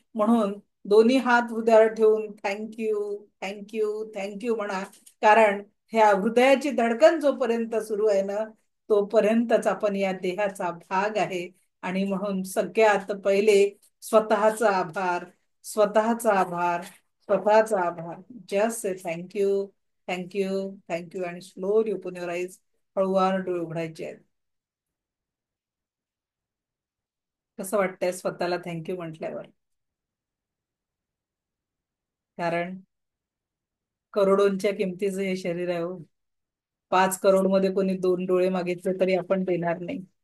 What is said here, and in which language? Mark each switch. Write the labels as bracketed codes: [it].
[mr] म्हणून दोन्ही हात हृदयावर ठेवून थँक्यू, थँक्यू, थँक्यू म्हणा. कारण ह्या हृदयाची धडकन जोपर्यंत सुरू आहे ना, तोपर्यंतच आपण या देहाचा भाग आहे. आणि म्हणून सगळ्यात पहिले स्वतःचा आभार, स्वतःचा आभार, स्वतःचा आभार. [en] Just say thank you, thank you, thank you. आणि slowly open your eyes. [mr] हळूवार डोळे उघडायचे आहेत. कसं वाटतंय स्वतःला थँक्यू म्हटल्यावर? कारण करोडोंच्या किमतीचं हे शरीर आहे हो. 5 करोड मध्ये कोणी 2 डोळे मागितले तरी आपण देणार नाही.